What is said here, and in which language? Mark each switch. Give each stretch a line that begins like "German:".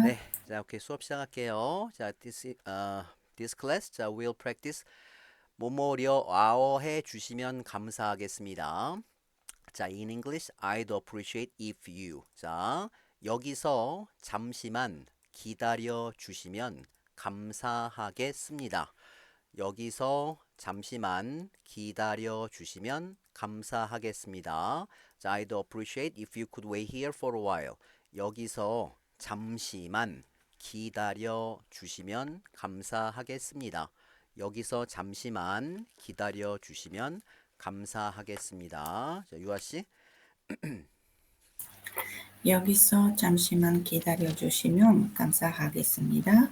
Korean: 네, 자, 오케이 수업 시작할게요. 자,
English: this class,
Korean: 자,
English: we'll practice
Korean: 뭐뭐려 와어해 주시면 감사하겠습니다.
English: 자, in English, I'd appreciate if you.
Korean: 자, 여기서 잠시만 기다려 주시면 감사하겠습니다. 여기서 잠시만 기다려 주시면 감사하겠습니다.
English: 자, I'd appreciate if you could wait here for a while.
Korean: 여기서 잠시만 기다려 주시면 감사하겠습니다. 여기서 잠시만 기다려 주시면 감사하겠습니다. 자, 유아 씨. 여기서 잠시만 기다려 주시면 감사하겠습니다.